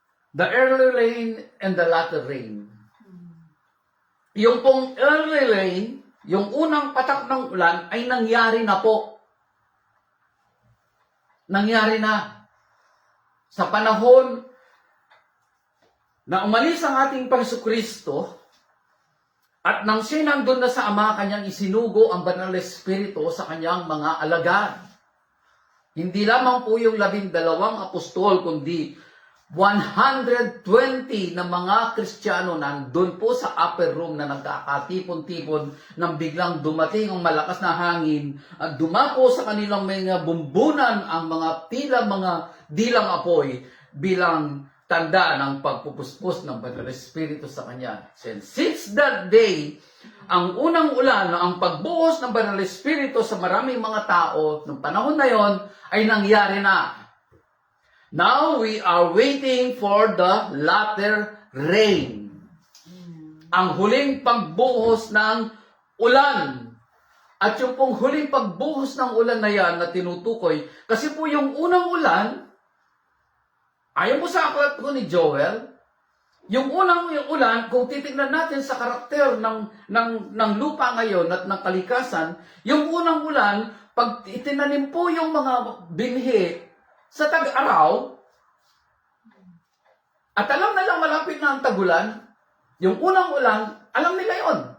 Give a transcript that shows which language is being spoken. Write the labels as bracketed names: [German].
[English] The early rain and the latter rain. [Filipino] Yung pong early rain, yung unang patak ng ulan, ay nangyari na po. Nangyari na. Sa panahon na umalis ang ating Panginoon Kristo, at nang siya nandun na sa Ama, kanyang isinugo ang Banal na Espiritu sa kanyang mga alagad. Hindi lamang po yung 12 apostol, kundi 120 na mga Kristiyano nandun po sa upper room na nagkakatipon-tipon nang biglang dumating ang malakas na hangin at dumako sa kanilang mga bumbunan ang mga dilang apoy bilang tanda ng pagpupuspos ng Banal na Espiritu sa kanya. [English] And since that day, [Filipino] ang unang ulan, ang pagbuhos ng Banal na Espiritu sa maraming mga tao, noong panahon na yon, ay nangyari na. [English] Now we are waiting for the latter rain. [Filipino] Ang huling pagbuhos ng ulan. At yung pong huling pagbuhos ng ulan na yan na tinutukoy, kasi po yung unang ulan, ayon po sa aklat ko ni Joel, yung unang ulan, kung titignan natin sa karakter ng lupa ngayon at ng kalikasan, yung unang ulan, pag itinanim po yung mga binhi sa tag-araw, at alam na lang malapit na ang tagulan, yung unang ulan, alam nila yon.